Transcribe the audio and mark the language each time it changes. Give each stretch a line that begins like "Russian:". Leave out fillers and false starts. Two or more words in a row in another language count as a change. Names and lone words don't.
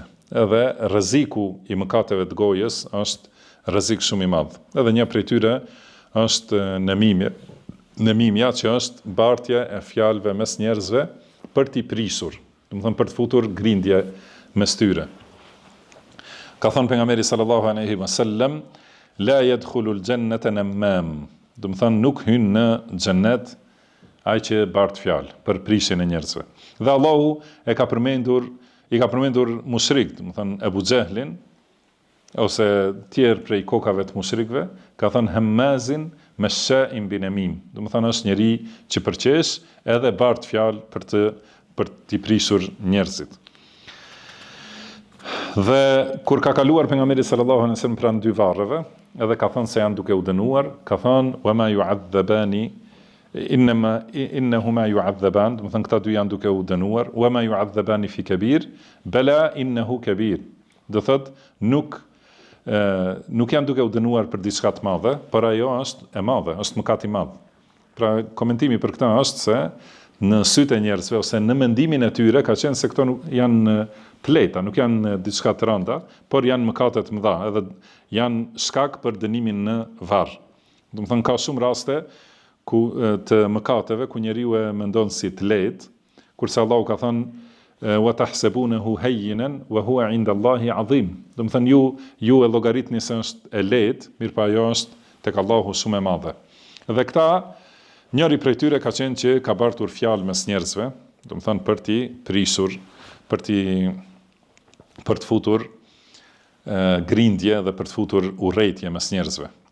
Albanian: Edhe rreziku i mëkateve të gojës është rrezik shumë i madh. Edhe një prej tyre është nemimja që është bartja e fjalëve mes njerëzve për t'i prisur, për të futur grindje mes tyre. Ka thënë pejgamberi
Arabic: صلى الله عليه وسلم, لا يدخل الجنة نمام.
Albanian: Nuk hyn në xhennet ai që bart fjalë për prishjen e njerëzve. Dhe Allahu i ka përmendur mushrik, Ebu Xehlin ose tjerë prej kokave të mushrikëve, ka thënë
Arabic: هماز مشاء بنميم.
Albanian: Është njeri që përqesh edhe bart fjalë për t'i prishur njerëzit. Dhe kur ka kaluar pejgamberi
Arabic: صلى الله عليه وسلم
Albanian: pranë dy varreve, edhe ka thënë se janë duke u dënuar, ka thënë
Arabic: وما يعذبان إنهما يعذبان,
Albanian: këta dy janë duke u dënuar,
Arabic: وما يعذبان في كبير بلى إنه كبير.
Albanian: Do thot nuk janë duke u dënuar për diçka të madhe, por ajo është e madhe, është mëkat i madh. Pra komentimi për këtë është se në sytë e njerëzve ose në mendimin e tyre ka qenë se këto nuk janë të lehta, nuk janë diçka të rënda, por janë mëkate të mëdha, edhe janë shkak për dënimin në varr. Ka shumë raste të mëkateve ku njeriu e mendon si të lehtë, kurse Allahu ka thënë
Arabic: وتحسبونه هينا وهو عند الله عظيم.
Albanian: Ju e llogaritni se është e lehtë, mirëpo ajo është tek Allahu shumë e madhe. Dhe këta njëri prej tyre ka qenë që ka bartur fjalë mes njerëzve, për t'i prisur, për të futur grindje dhe për të futur urrejtje mes njerëzve.